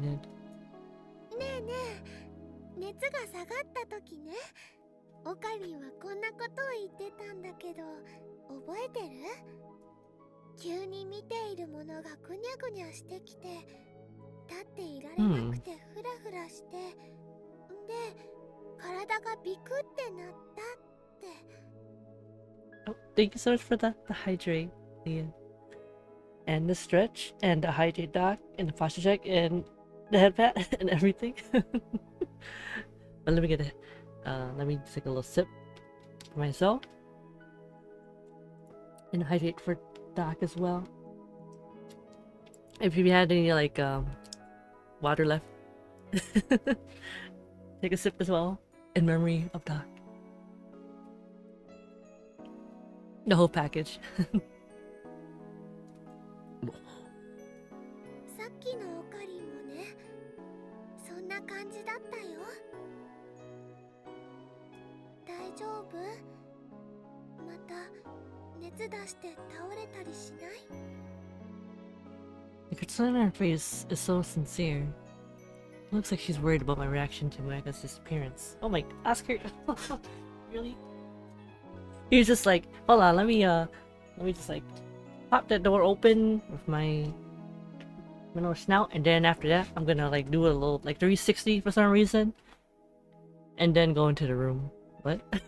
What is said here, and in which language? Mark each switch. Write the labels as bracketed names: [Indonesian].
[Japanese] ねえねえ、熱が下がった時ね、オカリンはこんなことを言ってたんだけど覚えてる？急に見ているものがぐにゃぐにゃしてきて立っていられなくてフラフラして、んで体がビクってなったって。 [English] Oh, thank you so much for the hydrate, Leah. And the stretch, and the hydrate doc, and the posture check, and the head pat, and everything. But let me get it. Let me take a little sip for myself. And hydrate for Doc as well. If you had any, like, water left. Take a sip as well, in memory of Doc. The whole package. [Japanese] さっきのオカリンもね、そんな感じだったよ。大丈夫？また熱出して倒れたりしない？ [English] The concern on her face is so sincere. It looks like she's worried about my reaction to Moeka's disappearance. Oh my, ask her. Really? He was just like, hold on, let me just like pop that door open with my little snout, and then after that, I'm gonna like do a little like 360 for some reason, and then go into the room. What?